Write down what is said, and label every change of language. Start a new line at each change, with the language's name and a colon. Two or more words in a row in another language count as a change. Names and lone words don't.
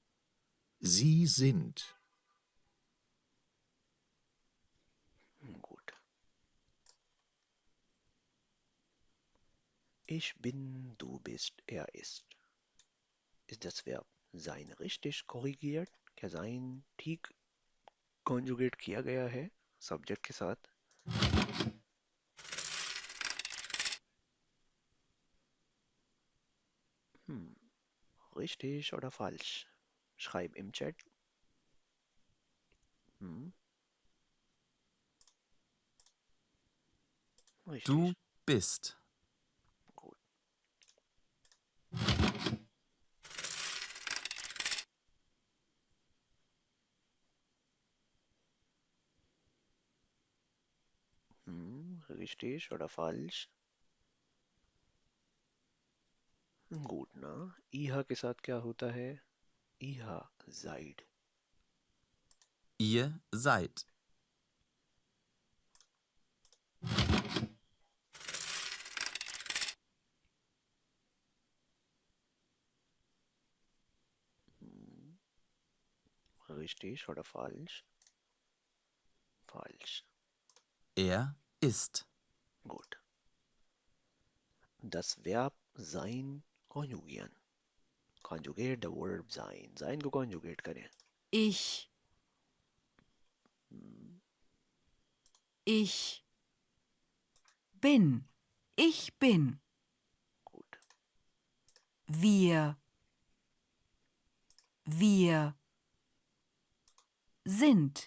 German: Sie sind. Gut. Ich bin, du bist, er ist. Ist das Verb sein richtig korrigiert?
Hindi: क्या sein ठीक कॉन्जुगेट किया गया है सब्जेक्ट के साथ?
German: Richtig oder falsch? Schreib im Chat. Richtig. Du bist. Gut. Richtig oder falsch? Gut,
Hindi: ना? इहा के साथ क्या होता है?
German: Ihr seid. Ihr seid. Richtig oder falsch? Falsch. Er ist. Gut. Das Verb sein konjugieren.
English: Conjugate the verb sein.
Hindi: Sein को conjugate करें.
German: Ich. Ich bin. Ich bin. Gut. Wir. Wir sind.